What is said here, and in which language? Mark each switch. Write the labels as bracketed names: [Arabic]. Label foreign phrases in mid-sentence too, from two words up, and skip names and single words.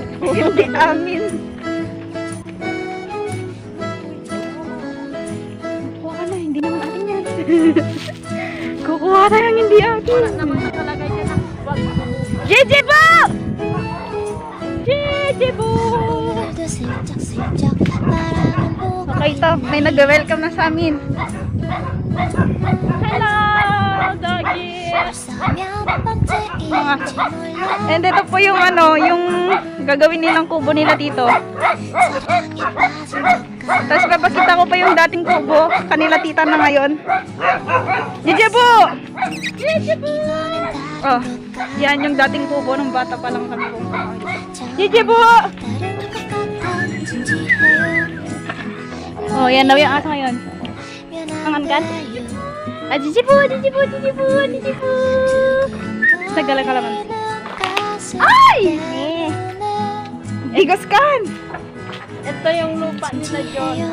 [Filipino] Hindi amin. Kukuha ka na, hindi naman atin yan. Kukuha tayong hindi atin. Wala naman nakalagay dyan ang wag. Jejibu! Jejibu! [Korean] 오늘도 슬쩍슬쩍 바라만 보고 [Filipino] Okay to, may nag-welcome na sa amin. [English] Hello, doggy! [Korean] 벌써 몇 번째인지 몰라 [Filipino] And ito po yung ano, yung gagawin nilang kubo nila dito. [Korean] 사랑에 빠진 것 같아 [Filipino] Tapos papakita ko pa yung dating kubo, kanila tita na ngayon. Jejibu! [Korean] 이번엔 Oh, 다른 것 같아 [Filipino] yan yung dating kubo nung bata pa lang kami kung Jejibu! [Korean] 다른 것 같아 진지해요 [Filipino] Oh, yan daw yung asa ngayon. Angan ka? [Korean] 미안한데요 Jejibu! Jejibu! Jejibu! Jejibu! Tagalan ka naman. [Filipino] Ay! Igos kan! Ito yung lupa nila Jonah.